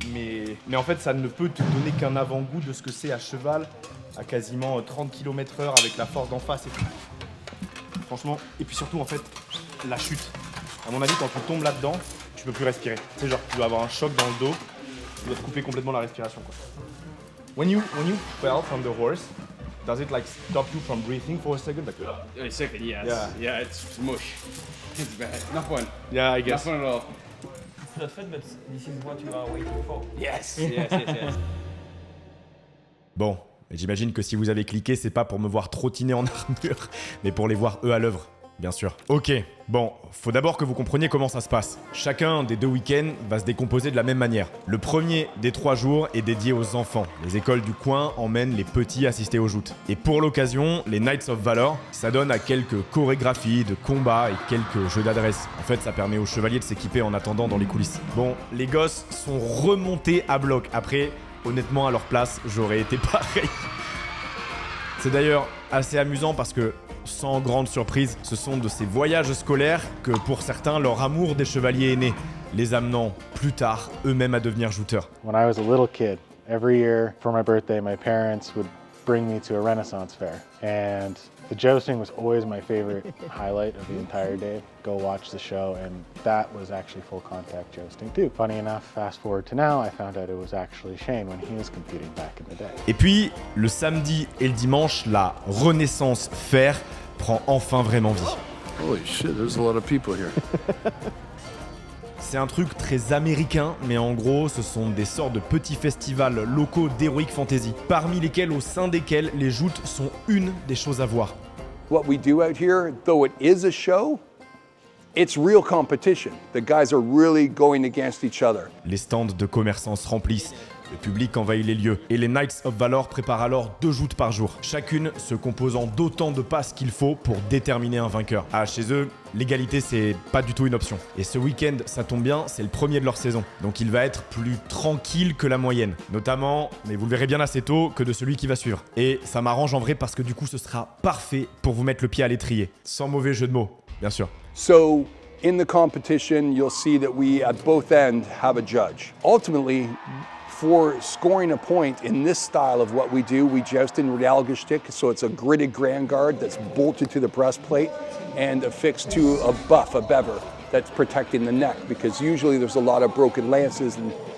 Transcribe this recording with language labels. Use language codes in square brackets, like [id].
[fr] Mais en fait, ça ne peut te donner qu'un avant-goût de ce que c'est à cheval, à quasiment 30 km/h avec la force d'en face et tout. Franchement, et puis surtout, en fait, la chute. À mon avis, quand tu tombes là-dedans, tu peux plus respirer. Tu sais, genre, tu dois avoir un choc dans le dos, tu dois te couper complètement la respiration, quoi. [en] When you fell from the horse, does it like stop you from breathing for a second? Like, A second, yes. Yeah. Yeah, it's mush. It's bad. Not fun. Yeah, I guess. Not fun at all. It's not fun, but this is what you are waiting for. Yes, yes. [fr] Bon, j'imagine que si vous avez cliqué, c'est pas pour me voir trottiner en armure, mais pour les voir eux à l'œuvre, bien sûr. Ok, bon, faut d'abord que vous compreniez comment ça se passe. Chacun des 2 week-ends va se décomposer de la même manière. Le premier des 3 jours est dédié aux enfants. Les écoles du coin emmènent les petits assister aux joutes. Et pour l'occasion, les Knights of Valor s'adonnent à quelques chorégraphies de combats et quelques jeux d'adresse. En fait, ça permet aux chevaliers de s'équiper en attendant dans les coulisses. Bon, les gosses sont remontés à bloc. Après, honnêtement, à leur place, j'aurais été pareil. C'est d'ailleurs assez amusant parce que, sans grande surprise, ce sont de ces voyages scolaires que pour certains leur amour des chevaliers est né, les amenant plus tard eux-mêmes à devenir jouteurs. [en] When I was a little kid, every year for my birthday, my parents would bring me to a Renaissance fair. And the jousting was always my favorite highlight of the entire day. Go watch the show, and that was actually full contact jousting too. Funny enough, fast forward to now, I found out it was actually Shane when he was competing back in the day. [fr] Et puis, le samedi et le dimanche, la Renaissance Fair prend enfin vraiment vie. [en] Holy shit, there's a lot of people here. [fr] C'est un truc très américain, mais en gros, ce sont des sortes de petits festivals locaux d'heroic fantasy, parmi lesquels, au sein desquels, les joutes sont une des choses à voir. [en] What we do out here, though it is a show, it's real competition. The guys are really going against each other. [fr] Les stands de commerçants se remplissent, le public envahit les lieux, et les Knights of Valor préparent alors 2 joutes par jour, chacune se composant d'autant de passes qu'il faut pour déterminer un vainqueur. Ah, chez eux, l'égalité c'est pas du tout une option. Et ce week-end, ça tombe bien, c'est le premier de leur saison, donc il va être plus tranquille que la moyenne, notamment, mais vous le verrez bien assez tôt, que de celui qui va suivre. Et ça m'arrange en vrai parce que du coup ce sera parfait pour vous mettre le pied à l'étrier, sans mauvais jeu de mots, bien sûr. [en] So, in the competition, you'll see that we, at both ends, have a judge. Ultimately, for scoring a point in this style of what we do, we joust in Realgestick, so it's a gridded grand guard that's bolted to the breastplate and affixed to a buff, a bever, that's protecting the neck, because usually there's a lot of broken lances and